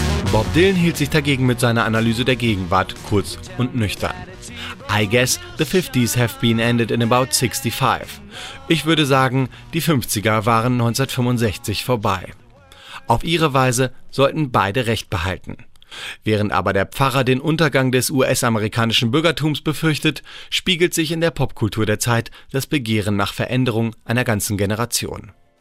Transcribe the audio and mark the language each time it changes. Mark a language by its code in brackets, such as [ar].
[de] Bob Dylan hielt sich dagegen mit seiner Analyse der Gegenwart kurz und nüchtern. [en] I guess the 50s have been ended in about 65. [de] Ich würde sagen, die 50er waren 1965 vorbei. Auf ihre Weise sollten beide Recht behalten. Während aber der Pfarrer den Untergang des US-amerikanischen Bürgertums befürchtet, spiegelt sich in der Popkultur der Zeit das Begehren nach Veränderung einer ganzen Generation.